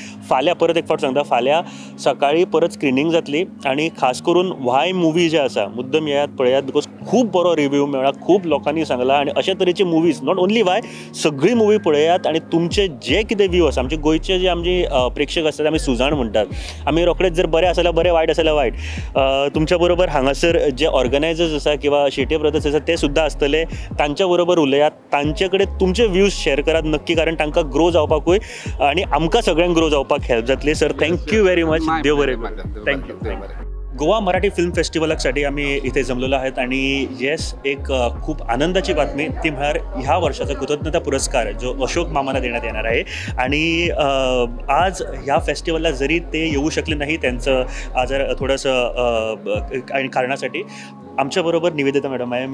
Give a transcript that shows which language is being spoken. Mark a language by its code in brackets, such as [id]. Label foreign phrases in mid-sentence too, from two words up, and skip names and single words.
[kok] फाल्यां परत एक फावट सांगता, फाल्यां सकाळीं परत स्क्रिनींग जातली आनी खास करून व्हाय मुवी जे आसा मुद्दम येयात पळयात, बिकॉज खूब बरो रिव्यू मेळ्ळा, खूब लोकांनी सांगला आनी अशा तरेचे मुवीज [en] not only [kok] व्हाय, सगळी मुवी पळयात आनी तुमचे जे कितें व्यू आसा, आमचे गोंयचे जे आमचे प्रेक्षक आसतात आमी सुजाण म्हणटात, आमी रोखडेच जर बरें आसा जाल्यार बरें, वायट आसा जाल्यार वायट. तुमच्या बरोबर हांगासर जे ऑर्गनायजर्स आसा किंवा शेट्ये ब्रदर्स आसा ते सुद्दां आसतले, तांच्या बरोबर उलयात, तांचे कडेन तुमचे व्यूज शेअर करात नक्की, कारण तांकां ग्रो जावपाकूय आनी आमकां सगळ्यांक ग्रो जावपाक हेल्प जातली. [en] sir thank you very much. [kok] देव बरें. [en] थँक्यू. [mr] गोवा मराठी फिल्म फेस्टिवलासाठी आम्ही इथे जमलेलो आहेत आणि येस, एक खूप आनंदाची बातमी ती म्हळ्यार ह्या वर्षाचा कृतज्ञता पुरस्कार जो अशोक मामांना देण्यात येणार आहे. आणि आज ह्या फेस्टिवलला जरी ते येऊ शकले नाही, त्यांचं जर थोडंसं काही कारणासाठी, आमच्याबरोबर निवेदिता मॅडम आहे.